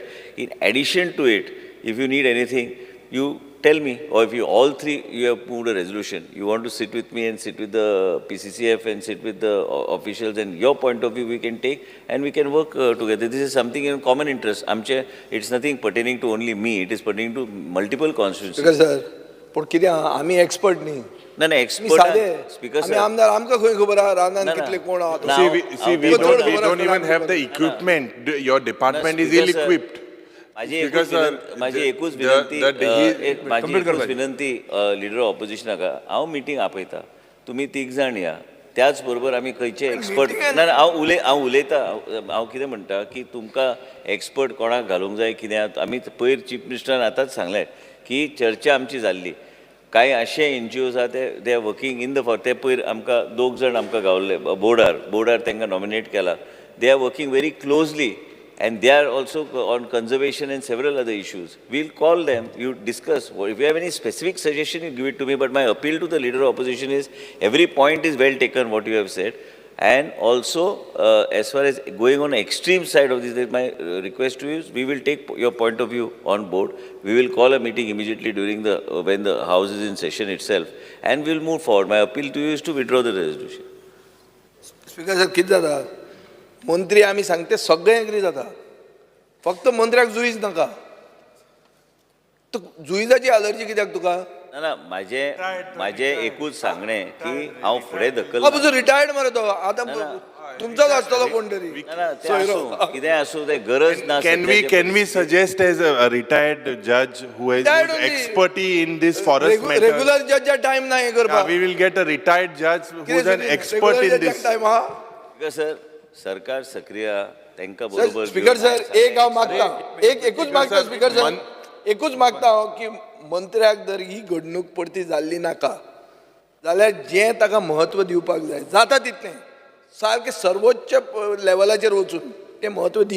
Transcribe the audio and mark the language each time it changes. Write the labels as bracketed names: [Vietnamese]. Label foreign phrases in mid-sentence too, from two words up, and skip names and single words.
[English] In addition to it, if you need anything, you tell me, or if you all three, you have moved a resolution, you want to sit with me and sit with the PCCF and sit with the officials and your point of view we can take and we can work together. This is something in common interest. It's nothing pertaining to only me, it is pertaining to multiple constituencies. Speaker sir, [Konkani] पण कितें आमी एक्सपर्ट न्ही. [English] No, expert. Speaker sir. [Konkani] आमदार आमकां खंय खबर आहा रानान कितले कोण आहा. [English] See, we don't even have the equipment. Your department is ill-equipped. [Konkani] माझी एकूच विनंती लिडर ऑपोजिशनाका, हांव मिटींग आपयता, तुमी तीग जाण या, त्याच बरोबर आमी खंयचे एक्सपर्ट ना हांव उलयता, हांव कितें म्हणटा की तुमकां एक्सपर्ट कोणाक घालूंक जाय कित्याक आमी पयर चीफ मिनिस्टरान आतांच सांगलें की चर्चा आमची जाल्ली, कांय अशे NGOs आहा ते [English] are working in the for, [Konkani] ते पयर आमकां दोग जाण आमकां गावल्ले बोर्डार तांकां नॉमिनेट केला, [English] they are working very closely and they are also on conservation and several other issues. We'll call them, you discuss. If you have any specific suggestion, you give it to me. But my appeal to the leader of opposition is, every point is well taken, what you have said. And also, as far as going on the extreme side of this, my request to you is, we will take your point of view on board. We will call a meeting immediately during when the House is in session itself. And we'll move forward. My appeal to you is to withdraw the resolution. Speaker sir, [Konkani] कितें जाता? मंत्री आमी सांगते सगळे एग्री जाता, फक्त मंत्र्याक जुईज नाका. जुईजाची अलर्जी कित्याक तुका? ना माझे एकूच सांगणे की हांव फुडें धकल रिटायर्ड मरे तो, आतां तुमचोच आसतलो कोण तरी. कितें आसूं ते गरज ना. [English] Can we suggest as a retired judge who has expertise in this forest matter? Regular judge [Konkani] टाइम ना हे करपाक. [English] We will get a retired judge who is an expert in this. [Konkani] सर सरकार सक्रिय त्यांका बरोबर. [English] Speaker sir, [Konkani] एक हांव मागता, एकूच मागता [English] Speaker sir, [Konkani] एकूच मागता की मंत्र्याक जर ही घडणूक परती जाल्ली नाका जाल्यार जें ताका म्हत्व दिवपाक जाय जाता तितलें सारकें सर्वोच्च लेवलाचेर वचून तें म्हत्व दी.